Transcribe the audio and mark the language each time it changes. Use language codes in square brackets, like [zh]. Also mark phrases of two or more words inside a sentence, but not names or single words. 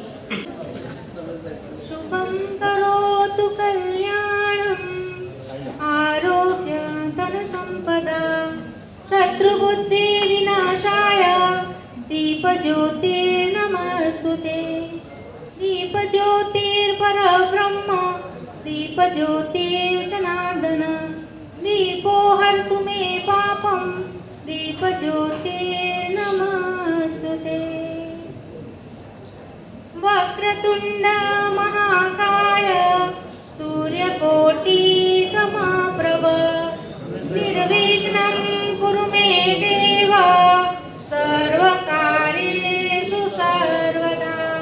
[sa] શુભમ કરોતુ કલ્યાણમ આરોગ્ય ધન સંપદા શત્રુબુદ્ધિ વિનાશાય દીપજ્યોતિર્નમસ્તુતે। દીપજ્યોતિર્પરબ્રહ્મ દીપજ્યોતિર્જનાર્દન દીપો હર્તુ મે પાપમ दीपज्योतिर्नमस्तुते। वक्रतुण्ड महाकाय सूर्यकोटि समाप्रभ निर्विघ्नं कुरु मे देव सर्वकार्येषु सर्वदा।